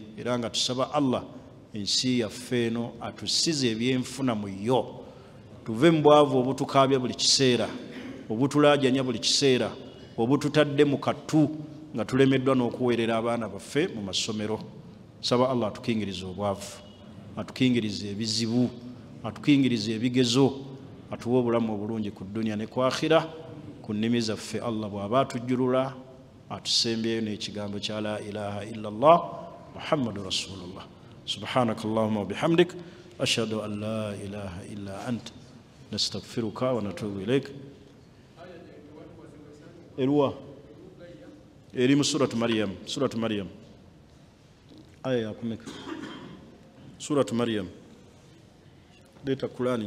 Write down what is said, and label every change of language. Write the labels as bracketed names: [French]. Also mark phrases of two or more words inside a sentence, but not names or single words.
[Ganda] Era nga tusaba Allah ensi yaffe eno atusize ebyenfuna mu yo, tuve mu bwavu obutukaabya buli kiseera, obutulaajanya buli kiseera, obututadde mu katu nga tulemeddwa n'okuweerera abaana baffe mu masomero. Saba Allah atukingirize obwavu, atukingirize ebizibu, atukingirize ebigezo, atuwe obulamu obulungi ku dunya ne ku akhira. Ku nnimi zaffe Allah bw'aba atujjulula atusembyeyo n'ekigambo kya [Arabic] لا إله إلا الله محمد رسول الله. سبحانك اللهم وبحمدك أشهد أن لا إله إلا أنت نستغفرك ونتوب إليك. [Ganda] Erwa eri mu suratu Maryam, suratu Maryam aya ya kumeka, suratu Maryam. Leta Qur'ani.